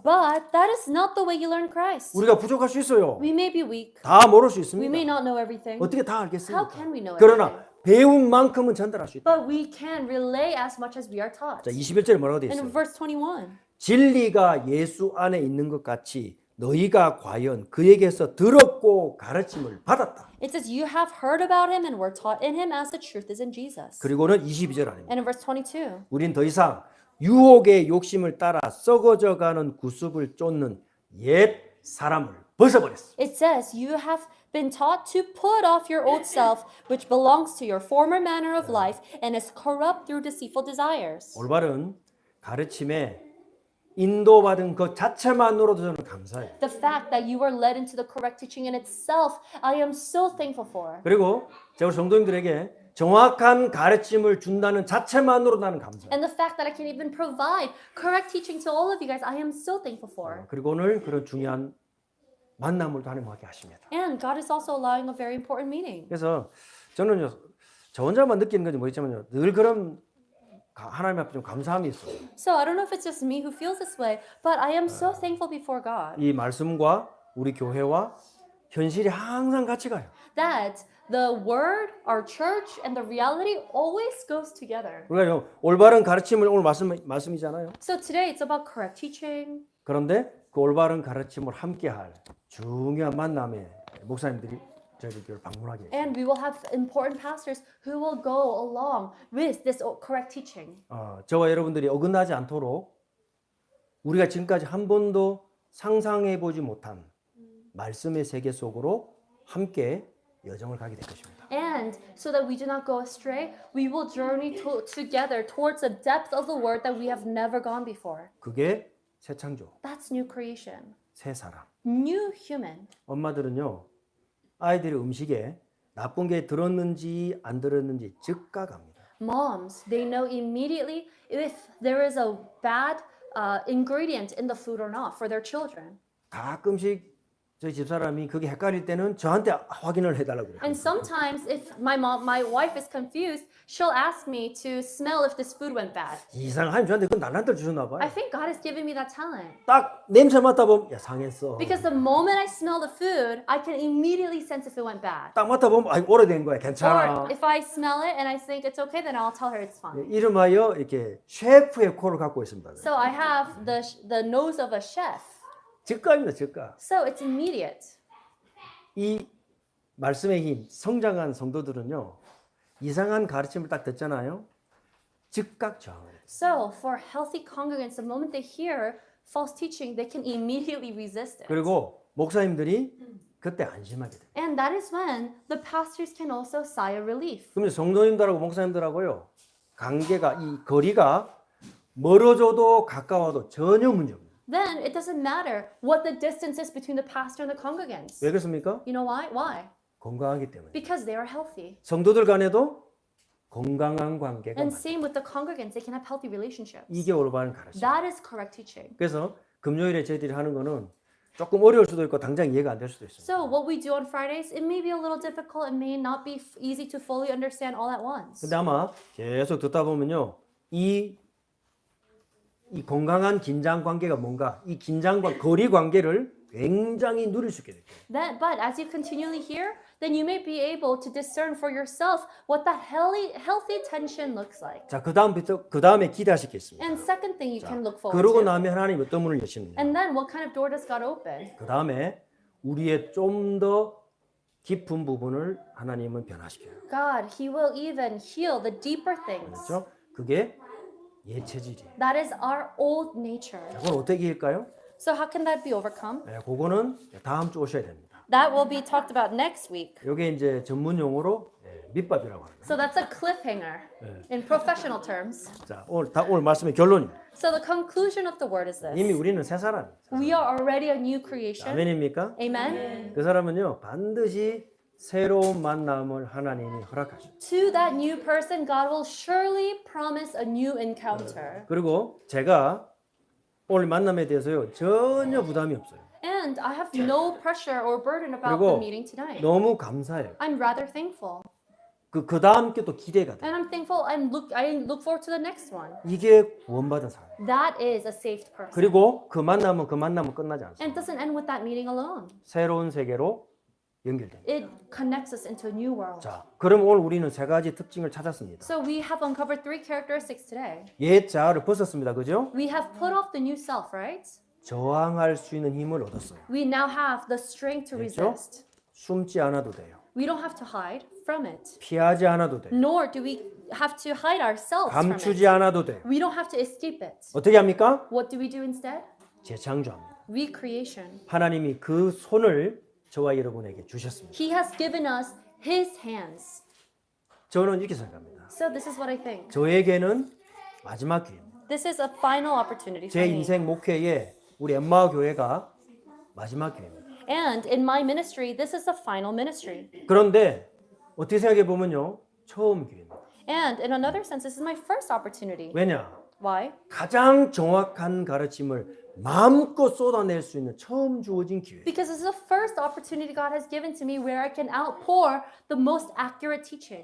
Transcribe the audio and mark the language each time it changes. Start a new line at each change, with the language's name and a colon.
English: But that is not the way you learn Christ.
Korean: 우리가 부족할 수 있어요.
English: We may be weak.
Korean: 다 모를 수
English: We may
Korean: 있습니다.
English: not know everything.
Korean: 어떻게 다
English: How
Korean: 알겠습니까?
English: can we know everything?
Korean: 그러나 배운 만큼은 전달할 수 있다.
English: But we can relay as much as we are taught.
Korean: 자, 21절에 뭐라고 되어
English: And in
Korean: 있어요?
English: verse 21,
Korean: 진리가 예수 안에 있는 것 같이 너희가 과연 그에게서 들었고 가르침을 받았다.
English: it says, you have heard about him and were taught in him as the truth is in Jesus.
Korean: 그리고는 22절 아닙니다.
English: And in verse 22,
Korean: 우린 더 이상 유혹의 욕심을 따라 썩어져가는 구습을 쫓는 옛 사람을 벗어버렸어.
English: it says, you have been taught to put off your old self, which belongs to your former manner of life and is corrupt through deceitful desires.
Korean: 올바른 가르침에 인도받은 것 자체만으로도 저는 감사해요.
English: The fact that you are led into the correct teaching in itself, I am so thankful for.
Korean: 그리고 제가 우리 성도님들에게 정확한 가르침을 준다는 자체만으로 나는 감사해요.
English: And the fact that I can even provide correct teaching to all of you guys, I am so thankful for.
Korean: 그리고 오늘 그런 중요한 만남을 하나님하게 하십니다.
English: And God is also allowing a very important meeting.
Korean: 그래서 저는요, 저 혼자만 느끼는 건지 모르겠지만요, 늘 그런 하나님 앞에 좀 감사함이 있어요.
English: So I don't know if it's just me who feels this way, but I am so thankful before God
Korean: 이 말씀과 우리 교회와 현실이 항상 같이 가요.
English: that the word, our church, and the reality always goes together.
Korean: 우리가 올바른 가르침을 오늘 말씀이잖아요.
English: So today it's about correct teaching.
Korean: 그런데 그 올바른 가르침을 함께할 중요한 만남에 목사님들이 저희들 방문하게 해요.
English: And we will have important pastors who will go along with this correct teaching.
Korean: 저와 여러분들이 어긋나지 않도록 우리가 지금까지 한 번도 상상해 보지 못한 말씀의 세계 속으로 함께 여정을 가게 될 것입니다.
English: And so that we do not go astray, we will journey together towards the depth of the word that we have never gone before.
Korean: 그게 새 창조,
English: That's new creation,
Korean: 새 사람.
English: new human.
Korean: 엄마들은요, 아이들의 음식에 나쁜 게 들었는지 안 들었는지 즉각 압니다.
English: Moms, they know immediately if there is a bad ingredient in the food or not for their children.
Korean: 가끔씩 저희 집사람이 그게 헷갈릴 때는 저한테 확인을 해달라고 그래요.
English: And sometimes if my wife is confused, she'll ask me to smell if this food went bad.
Korean: 이상한 저한테 그 날란들 주셨나 봐요.
English: I think God has given me that talent.
Korean: 딱 냄새 맡아보면 야 상했어.
English: Because the moment I smell the food, I can immediately sense if it went bad.
Korean: 딱 맡아보면 아 오래된 거야
English: Or
Korean: 괜찮아.
English: if I smell it and I think it's okay, then I'll tell her it's fine.
Korean: 이름하여 이렇게 셰프의 코를 갖고 있습니다.
English: So I have the nose of a chef.
Korean: 즉각입니다, 즉각.
English: So it's immediate.
Korean: 이 말씀의 힘, 성장한 성도들은요, 이상한 가르침을 딱 듣잖아요. 즉각 저항을 해요.
English: So for healthy congregants, the moment they hear false teaching, they can immediately resist it.
Korean: 그리고 목사님들이 그때 안심하게 돼요.
English: And that is when the pastors can also sigh a relief.
Korean: 그러면 성도님들하고 목사님들하고요, 관계가 이 거리가 멀어져도 가까워도 전혀 문제 없어요.
English: Then it doesn't matter what the distance is between the pastor and the congregants.
Korean: 왜 그렇습니까?
English: You know why? Why?
Korean: 건강하기 때문에.
English: Because they are healthy.
Korean: 성도들 간에도 건강한 관계가
English: And
Korean: 많다.
English: same with the congregants, they can have healthy relationships.
Korean: 이게 올바른 가르침.
English: That is correct teaching.
Korean: 그래서 금요일에 저희들이 하는 거는 조금 어려울 수도 있고 당장 이해가 안 될 수도 있습니다.
English: So what we do on Fridays, it may be a little difficult, it may not be easy to fully understand all at once.
Korean: 근데 아마 계속 듣다 보면요, 이 건강한 긴장 관계가 뭔가, 이 긴장과 거리 관계를 굉장히 누릴 수 있게 돼요.
English: But as you continually hear, then you may be able to discern for yourself what that healthy tension looks like.
Korean: 자, 그 다음에 기대하실 게 있습니다.
English: And second thing you can look forward
Korean: 그러고
English: to.
Korean: 나면 하나님 어떤 문을 여시느냐.
English: And then what kind of door does God open?
Korean: 그 다음에 우리의 좀 더 깊은 부분을 하나님은 변화시켜요.
English: God, He will even heal the deeper things.
Korean: 그렇죠? 그게 예체질이에요.
English: That is our old nature.
Korean: 그걸 어떻게 할까요?
English: So how can that be overcome?
Korean: 네, 그거는 다음 주 오셔야 됩니다.
English: That will be talked about next week.
Korean: 이게 이제 전문 용어로 밑밥이라고 합니다.
English: So that's a cliffhanger in professional terms.
Korean: 자, 오늘 말씀의 결론입니다.
English: So the conclusion of the word is
Korean: 이미
English: this.
Korean: 우리는 새 사람입니다.
English: We are already a new creation.
Korean: 아멘입니까?
English: Amen.
Korean: 그 사람은요 반드시 새로운 만남을 하나님이 허락하십니다.
English: To that new person, God will surely promise a new encounter.
Korean: 그리고 제가 오늘 만남에 대해서요 전혀 부담이 없어요.
English: And I have no pressure or burden about
Korean: 그리고
English: the meeting tonight.
Korean: 너무 감사해요.
English: I'm rather thankful.
Korean: 그 다음 게 또 기대가 돼요.
English: And I'm thankful and I look forward to the next one.
Korean: 이게 구원받은 사람.
English: That is a saved person.
Korean: 그리고 그 만남은 끝나지 않습니다.
English: And it doesn't end with that meeting alone.
Korean: 새로운 세계로 연결됩니다.
English: It connects us into a new world.
Korean: 자, 그럼 오늘 우리는 세 가지 특징을 찾았습니다.
English: So we have uncovered three characteristics today.
Korean: 옛 자아를 벗었습니다. 그죠?
English: We have put off the new self, right?
Korean: 저항할 수 있는 힘을 얻었어요.
English: We now have the strength to
Korean: 그렇죠?
English: resist.
Korean: 숨지 않아도 돼요.
English: We don't have to hide from it.
Korean: 피하지 않아도 돼요.
English: Nor do we have to hide ourselves from
Korean: 감추지
English: it.
Korean: 않아도 돼요.
English: We don't have to escape it.
Korean: 어떻게 합니까?
English: What do we do instead?
Korean: 재창조합니다.
English: Recreation.
Korean: 하나님이 그 손을 저와 여러분에게 주셨습니다.
English: He has given us His hands.
Korean: 저는 이렇게 생각합니다.
English: So this is what I think.
Korean: 저에게는 마지막 기회입니다.
English: This is a final opportunity for
Korean: 제
English: me.
Korean: 인생 목회에 우리 엠마오 교회가 마지막 기회입니다.
English: And in my ministry, this is the final ministry.
Korean: 그런데 어떻게 생각해 보면요, 처음 기회입니다.
English: And in another sense, this is my first opportunity.
Korean: 왜냐?
English: Why?
Korean: 가장 정확한 가르침을 마음껏 쏟아낼 수 있는 처음 주어진 기회.
English: Because this is the first opportunity God has given to me where I can outpour the most accurate teaching.